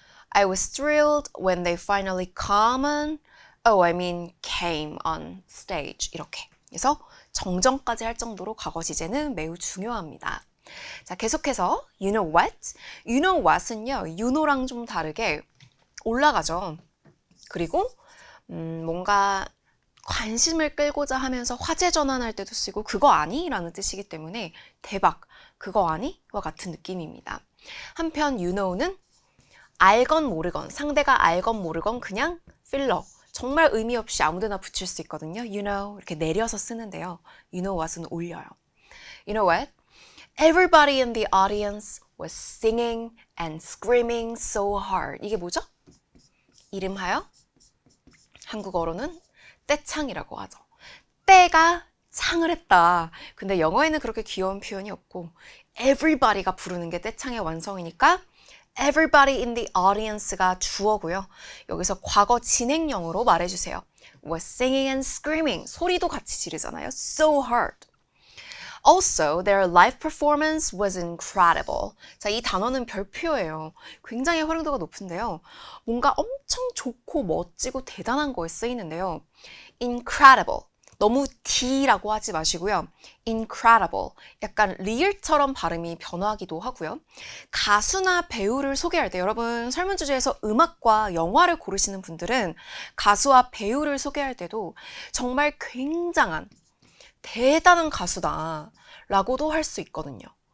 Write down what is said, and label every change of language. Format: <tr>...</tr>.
<en>I was thrilled when they finally come on, oh, I mean came on stage</en> <ko>이렇게. 그래서 정정까지 할 정도로 과거 시제는 매우 중요합니다. 자, 계속해서</ko> <en>you know what? you know what은요.</en> <ko>you know랑 좀 다르게 올라가죠. 그리고 뭔가 관심을 끌고자 하면서 화제 전환할 때도 쓰고 그거 아니? 라는 뜻이기 때문에 대박, 그거 아니? 와 같은 느낌입니다. 한편 you know는 알건 모르건, 상대가 알건 모르건 그냥 필러, 정말 의미 없이 아무데나 붙일 수 있거든요. You know, 이렇게 내려서 쓰는데요.</ko> <en>You know what은</en> <ko>올려요.</ko> <en>You know what? Everybody in the audience was singing and screaming so hard.</en> <ko>이게 뭐죠? 이름하여 한국어로는 떼창이라고 하죠. 떼가 창을 했다. 근데 영어에는 그렇게 귀여운 표현이 없고 everybody가 부르는 게 떼창의 완성이니까 everybody in the audience가 주어고요. 여기서 과거 진행형으로 말해주세요.</ko> <en>was singing and screaming.</en> <ko>소리도 같이 지르잖아요.</ko> <en>So hard. Also, their live performance was incredible.</en> <ko>자, 이 단어는 별표예요. 굉장히 활용도가 높은데요. 뭔가 엄청 좋고 멋지고 대단한 거에 쓰이는데요.</ko> <en>incredible.</en> <ko>너무 D라고 하지 마시고요.</ko> <en>incredible.</en> <ko>약간 리을처럼 발음이 변하기도 하고요. 가수나 배우를 소개할 때 여러분 설문조사에서 음악과 영화를 고르시는 분들은 가수와 배우를 소개할 때도 정말 굉장한 대단한 가수다 라고도 할 수 있거든요.</ko>